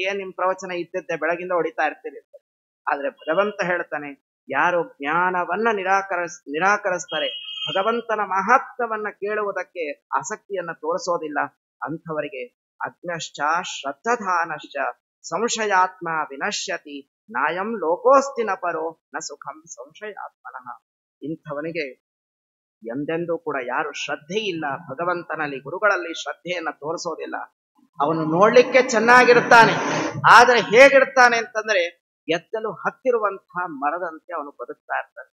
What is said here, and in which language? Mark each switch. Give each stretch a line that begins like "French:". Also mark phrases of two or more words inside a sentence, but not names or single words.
Kannada: ನಿಮ್ ಪ್ರವಚನ ಇದ್ದಿದ್ದೆ, ಬೆಳಗಿಂದ ಹೊಡಿತಾ ಇರ್ತೀರಿ. ಆದ್ರೆ ಭಗವಂತ ಹೇಳ್ತಾನೆ, ಯಾರು ಜ್ಞಾನವನ್ನ ನಿರಾಕರಿಸ್ತಾರೆ, ಭಗವಂತನ ಮಹತ್ವವನ್ನ ಕೇಳುವುದಕ್ಕೆ ಆಸಕ್ತಿಯನ್ನ ತೋರಿಸೋದಿಲ್ಲ, ಅಂಥವರಿಗೆ
Sanskrit: ಅಗ್ನಶ್ಚ ಶ್ರದ್ಧಾನಶ್ಚ ಸಂಶಯಾತ್ಮ ವಿನಶ್ಯತಿ ನಾಯಂ ಲೋಕೋಸ್ತಿ ನ ಪರೋ ನ ಸುಖಂ ಸಂಶಯಾತ್ಮನಃ.
Kannada: ಇಂಥವನಿಗೆ ಎಂದೆಂದೂ ಕೂಡ ಯಾರು ಶ್ರದ್ಧೆ ಇಲ್ಲ, ಭಗವಂತನಲ್ಲಿ ಗುರುಗಳಲ್ಲಿ ಶ್ರದ್ಧೆಯನ್ನ ತೋರಿಸೋದಿಲ್ಲ, ಅವನು ನೋಡ್ಲಿಕ್ಕೆ ಚೆನ್ನಾಗಿರ್ತಾನೆ, ಆದ್ರೆ ಹೇಗಿರ್ತಾನೆ ಅಂತಂದ್ರೆ ಎತ್ತಲು ಹತ್ತಿರುವಂತಹ ಮರದಂತೆ ಅವನು ಬದುಕ್ತಾ ಇರ್ತಾನೆ.